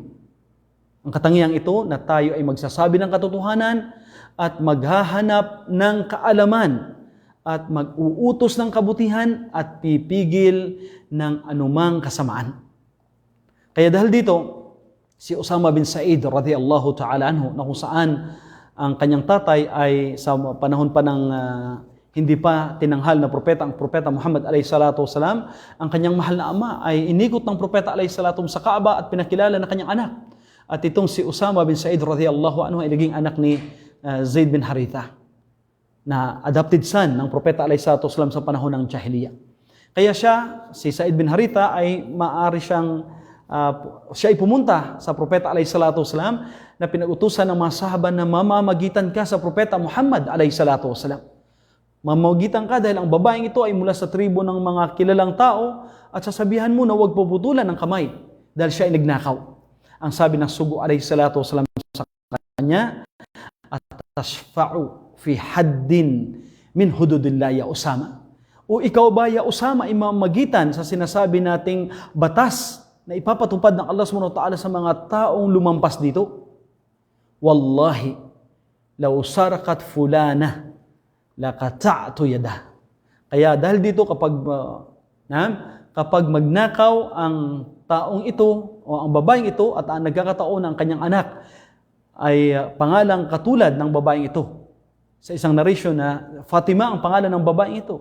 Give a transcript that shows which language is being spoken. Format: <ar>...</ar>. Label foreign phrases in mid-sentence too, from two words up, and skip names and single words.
<tl>Ang katangiang ito na tayo ay magsasabi ng katotohanan at maghahanap ng kaalaman at mag-uutos ng kabutihan at pipigil ng anumang kasamaan. Kaya dahil dito, si Usama bin Said</tl> <ar>رضي الله تعالى عنه,</ar> <tl>na kung saan ang kanyang tatay ay sa panahon pa ng hindi pa tinanghal na propeta, ang propeta Muhammad</tl> <ar>عليه الصلاة والسلام,</ar> <tl>ang kanyang mahal na ama ay inikot ng propeta</tl> <ar>عليه الصلاة</ar> <tl>sa Kaaba at pinakilala na kanyang anak. At itong si Usama bin Said</tl> <ar>رضي الله عنه</ar> <tl>ay naging anak ni Zaid bin Haritha, na</tl> <en>adopted son</en> <tl>ng propeta</tl> <ar>عليه الصلاة والسلام</ar> <tl>sa panahon ng Jahiliyyah. Kaya si Zaid bin Haritha ay maari siyang siya ay pumunta sa propeta</tl> <ar>عليه الصلاة والسلام</ar> <tl>na pinag-utusan ng mga sahaba na mamamagitan ka sa propeta Muhammad</tl> <ar>عليه الصلاة والسلام.</ar> <tl>Mamamagitan ka dahil ang babaeng ito ay mula sa tribo ng mga kilalang tao at sasabihan mo na huwag puputulan ng kamay dahil siya ay nagnakaw. Ang sabi ng sugo</tl> <ar>عليه الصلاة والسلام</ar> <tl>sa kanya,</tl> <ar>أتشفع في حد من حدود الله يا أسامة.</ar> <tl>O ikaw ba ya Usama ay mamamagitan sa sinasabi nating batas na ipapatupad ng Allah</tl> <ar>سبحانه وتعالى</ar> <tl>sa mga taong lumampas dito?</tl> <ar>والله لو سرقت فلانة لقطعت يدها.</ar> <tl>Kaya dahil dito kapag magnakaw ang taong ito o ang babaeng ito at ang nagkakataon ng kanyang anak ay pangalang katulad ng babaeng ito. Sa isang narration na Fatima ang pangalan ng babaeng ito.</tl>